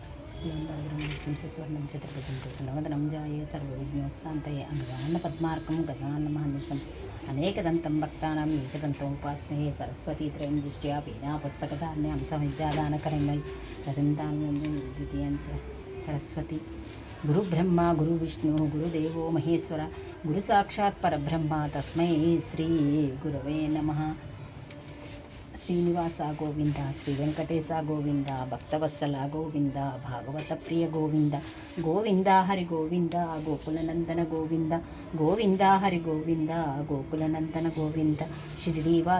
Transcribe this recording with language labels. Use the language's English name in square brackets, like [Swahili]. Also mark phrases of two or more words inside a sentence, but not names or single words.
[Sanskrit] शुक्लां स्वर्णं चतुर्भुजं प्रसन्नवदनं ध्याये सर्वविघ्नोपशान्तये अङ्गान्नपद्मार्कं गजाननमहर्निशम् अनेकदन्तं भक्तानाम् एकदन्तमुपास्महे सरस्वती त्रयं दृष्ट्या वीणा पुस्तकधारण्यां समिज्जादानकरमै रतिं द्वितीयं च सरस्वती गुरुब्रह्मा गुरुविष्णु गुरुदेवो महेश्वर गुरुसाक्षात् परब्रह्म तस्मै श्रीगुरवे नमः। శ్రీనివాస గోవింద శ్రీ వెంకటేశ గోవింద భక్తవత్సల గోవింద భాగవత ప్రియ గోవింద గోవింద హరి గోవింద గోకులనందన గోవింద గోవింద హరి గోవింద గోకులనందన గోవింద షిరిడీవాస